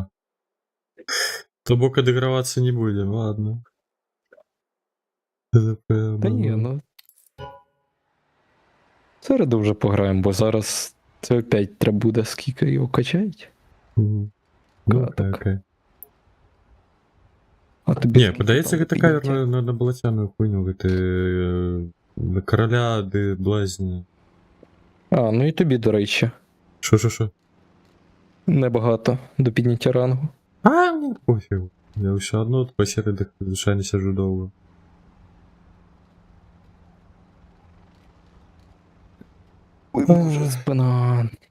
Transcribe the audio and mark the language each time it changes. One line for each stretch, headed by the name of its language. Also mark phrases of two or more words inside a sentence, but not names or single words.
Russian: То бока дограваться не будем, ладно.
Ukrainian: Та ні, ну. Середу вже пограємо, бо зараз це опять треба буде скільки його качають. Мгм. Ну, каток. окей. А тобі Ні, скільки подається там
Belarusian: гэта кавер
Ukrainian: підняття?
Belarusian: на балацяную хуйню, гэты на караля ды блазні.
Ukrainian: А, ну і тобі, до речі, Шо? небагато до підняття рангу. А, ну пофігу. Я все одно по середах звичайно сижу довго. Ой, Боже, спина.